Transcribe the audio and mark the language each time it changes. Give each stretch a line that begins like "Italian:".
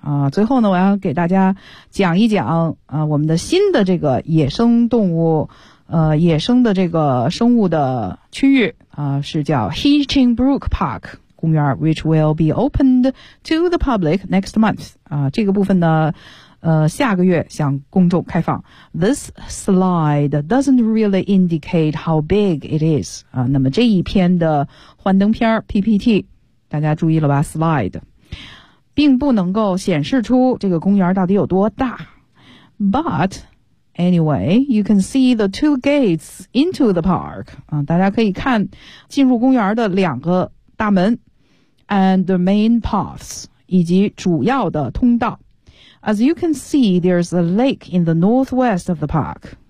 Chinese: 最后呢，我要给大家讲一讲我们的新的这个野生动物，野生的这个生物的区域是叫 Hinchinbrook Park 公园 ，
English: which will be opened to the public next month。
Chinese: 这个部分呢，下个月向公众开放。
English: This slide doesn't really indicate how big it is。
Chinese: 那么这一篇的幻灯片 PPT， 大家注意了吧 ？Slide。并不能够显示出这个公园到底有多大。
English: But anyway, you can see the two gates into the park.
Chinese: 大家可以看进入公园的两个大门
English: and the main paths,
Chinese: 以及主要的通道。
English: As you can see, there's a lake in the northwest of the park.